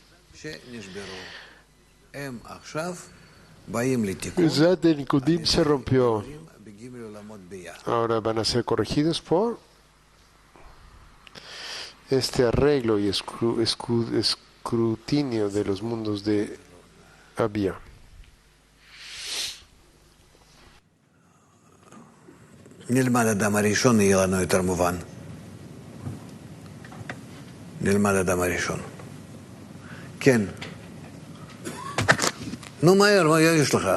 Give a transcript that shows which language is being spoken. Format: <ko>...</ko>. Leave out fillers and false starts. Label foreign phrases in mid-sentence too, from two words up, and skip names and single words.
<es>El Zat de Nikudim se rompió. Ahora van a ser corregidos por este arreglo y escrutinio de los mundos de Abia.</es> <he>נלמד אדם הראשון, יהיה לנו יותר מובן. נלמד אדם הראשון. כן. נו, מהר, מה יש לך?</he>